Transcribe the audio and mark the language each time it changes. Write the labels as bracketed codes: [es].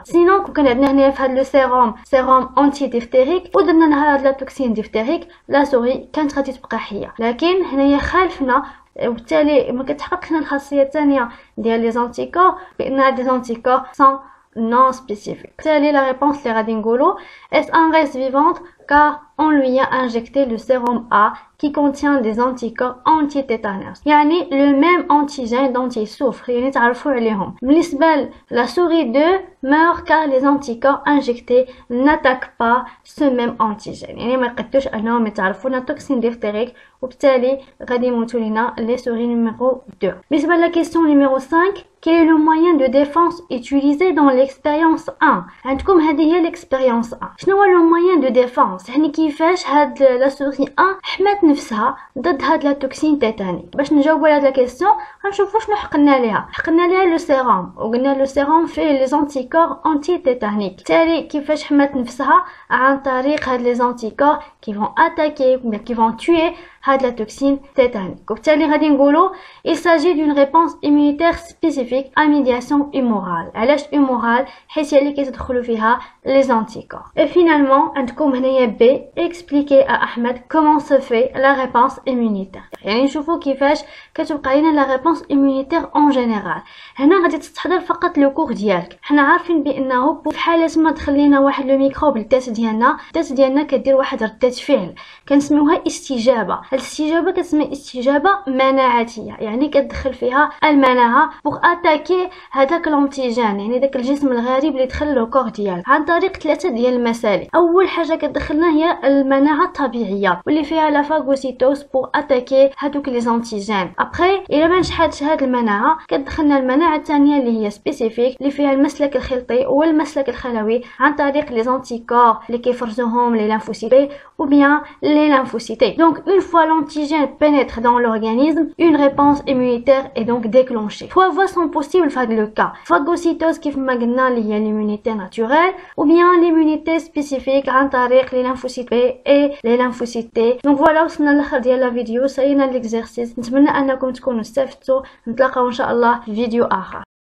[ar] Sinon كون عندنا هنا في هاد لو سيروم انتي ديفتيريك ودرنا لها هاد لا توكسين ديفتيريك، لا سوري كانت غادي تبقى حيه. لكن هنايا خالفنا، وبالتالي ما كتحققش لنا الخاصيه الثانيه ديال لي زانتيكور بان هاد لي زانتيكور سون non spécifique. [fr] بالتالي la réponse [ar] اللي غادي نقولوا [fr] est en reste vivante car on lui a injecté le sérum A qui contient des anticorps anti-tétanos، يعني le même antigène dont il souffre، [ar] يعني تعرفوا عليهم. [fr] بالنسبة la souris 2 meurt car les anticorps injectés n'attaquent pas ce même antigène، [ar] يعني ما يقدروش انهم يتعرفوا لنا توكسين ديفتيريك، وبالتالي غادي يموتوا لنا [fr] les souris numéro 2. بالنسبة la question numéro 5, quel est le moyen de défense utilisé dans l'expérience 1؟ [ar] عندكم هذه هي [fr] l'expérience 1. [ar] شنو هو [fr] le moyen de défense؟ [ar] يعني كيفاش هاد لا سوري 1 حمات نفسها ضد هاد لا توكسين تيتانيك. باش نجاوبوا على هاد لا كيسيون غنشوفوا شنو حقنا ليها لو سيروم، وقلنا لو سيروم فيه لي زانتيكور انتي تيتانيك. بالتالي كيفاش حمات نفسها؟ عن طريق هاد لي زانتيكور كي فون اتاكي كي فون توي هاد لا توكسين تيتانيك. وبالتالي غادي نقولوا [fr] il s'agit d'une réponse immunitaire spécifique à médiation humorale. [ar] علاش humorale؟ حيت هي اللي كيتدخلوا فيها les anticorps. [fr] Et finalement [ar] عندكم هنايا [fr] B expliquer à Ahmed comment se fait la réponse immunitaire. [ar] يعني نشوفوا كيفاش كتبقى لنا لا [fr] réponse immunitaire en général. [ar] هنا غادي تستحضر فقط لو كور ديالك. حنا عارفين بانه في حاله ما دخلينا واحد لو ميكروب للذات ديالنا، الذات ديالنا كدير واحد ردة فعل كنسميوها استجابه. هاد الاستجابه كتسمى استجابه مناعتيه، يعني كتدخل فيها المناعه بوغ اتاكي هذاك لونتيجين، يعني داك الجسم الغريب اللي دخل لو كور ديالك عن طريق 3 ديال المسالك. اول حاجه كتدخلنا هي المناعه الطبيعيه واللي فيها لا فاغوسيتوز بوغ اتاكي هذوك لي زانتيجين. ابري الا ما نجحتش هاد المناعه كتدخلنا المناعه الثانيه اللي هي سبيسيفيك اللي فيها المسلك الخلطي والمسلك الخلوي عن طريق لي زانتيكور اللي كيفرزوهم لي لانفوسيتي ou bien les lymphocytes. [fr] Donc une fois l'antigène pénètre dans l'organisme, une réponse immunitaire est donc déclenchée. 3 voies sont possibles dans le cas. Phagocytose [ar] كيف ما قلنا اللي هي [fr] l'immunité naturelle ou bien l'immunité spécifique [ar] عن طريق [fr] les lymphocytes B et les lymphocytes T. [ar] Donc voilà وصلنا للاخر ديال لا فيديو، سالينا ليكزرسيس. نتمنى انكم تكونوا استفدتوا. نتلاقاو ان شاء الله في فيديو اخر.